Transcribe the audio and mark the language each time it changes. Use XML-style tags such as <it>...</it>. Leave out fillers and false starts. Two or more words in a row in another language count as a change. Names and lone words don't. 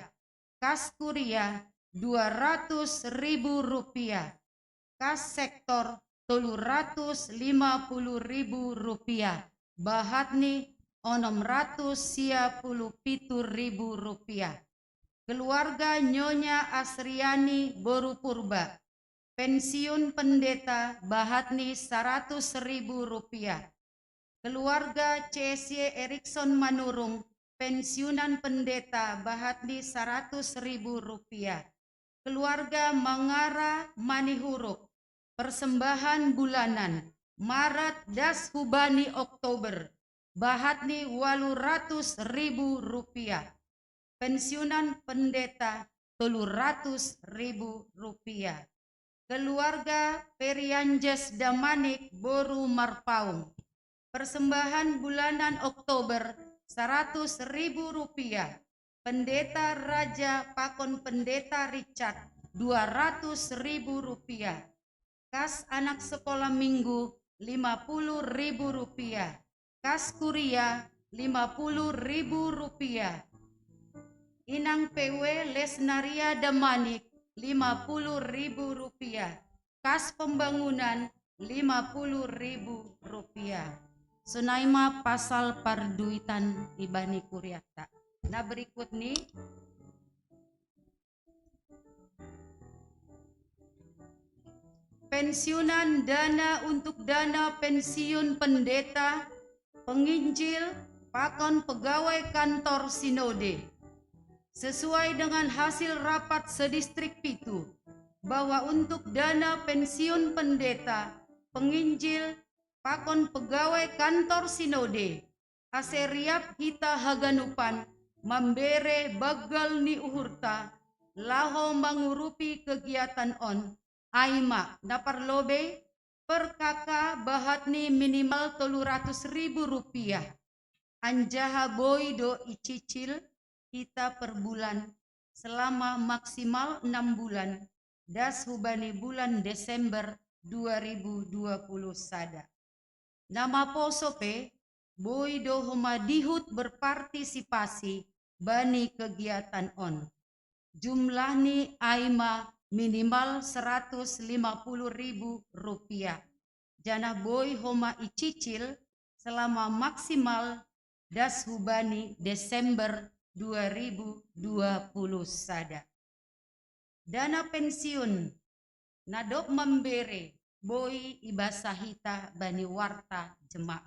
<id>Kas Kuria 200.000 rupiah. Kas Sektor 350.000 rupiah. Bahatni 650.000 rupiah. Keluarga Nyonya Asriani Boru Purba, pensiun pendeta, bahatni 100.000 rupiah. Keluarga CSY Erikson Manurung, pensiunan pendeta, bahatni 100.000 rupiah. Keluarga Mangara Manihuruk, persembahan bulanan Maret</id> <bts>das Hubani</bts> <id>Oktober, bahatni 800.000 rupiah. Pensiunan pendeta 300.000 rupiah. Keluarga Perianjes Damanik Boru Marpaung, persembahan bulanan Oktober 100.000 rupiah. Pendeta Raja Pakon Pendeta Richard 200.000 rupiah. Kas anak sekolah minggu 50.000 rupiah. Kas kuria 50.000 rupiah. Inang PW Lesnaria Damanik 50.000 rupiah. Kas pembangunan 50.000 rupiah.</id> <bts>Sunaima pasal parduitan ibani kuriata.</bts> <id>Nah berikut nih pensiunan dana untuk dana pensiun pendeta, penginjil, pakon pegawai kantor sinode. Sesuai dengan hasil rapat sedistrik Pitu, bahwa untuk dana pensiun pendeta, penginjil, pakon pegawai kantor sinode,</id> <bts>aseriap hita haganupan, mambere bagal ni uhurta, laho mangurupi kegiatan on, aima naparlobe per kakak bahatni</bts> <id>minimal 300.000 rupiah.</id> <bts>Anjaha boy do</bts> <id>icicil kita per bulan selama maksimal 6 bulan</id> <bts>das hubani</bts> <id>bulan Desember 2020 sada.</id> <bts>Nama posope boy do homadihut berpartisipasi bani kegiatan on. Jumlahni aima minimal 150.000 rupiah. Jana boy homa icicil</bts> <id>selama maksimal</id> <bts>das hubani Desember 2020 sada.</bts> <id>Dana pensiun</id> <bts>nadok membere boy ibasahita bani</bts> <id>warta jemaat.</id>